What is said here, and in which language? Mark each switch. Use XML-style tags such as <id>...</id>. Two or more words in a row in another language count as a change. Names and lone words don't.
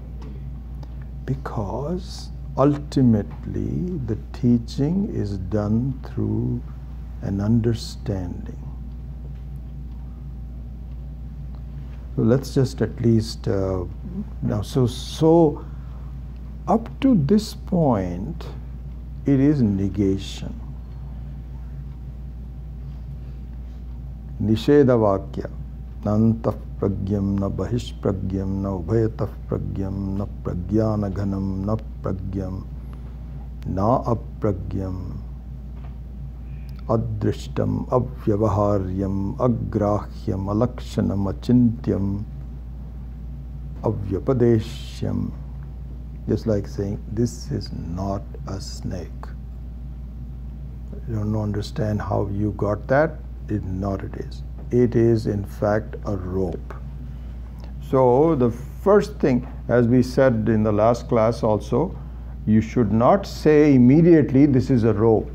<en>Because ultimately the teaching is done through an understanding. So let's just at least now. So up to this point, it is negation.</en> <sa>निषेध वाक्य. नान्तः प्रज्ञं न बहिष् प्रज्ञं न उभयतः प्रज्ञं न प्रज्ञान घनं न प्रज्ञं न अप्रज्ञम् अदृष्टम् अव्यवहार्यम् अग्राह्यम् अलक्षणम् अचिन्त्यम् अव्यपदेश्यम्.</sa> <en>Just like saying, this is not a snake. You don't understand how you got that? It not it is. It is in fact a rope. So the first thing, as we said in the last class also, you should not say immediately this is a rope.</en>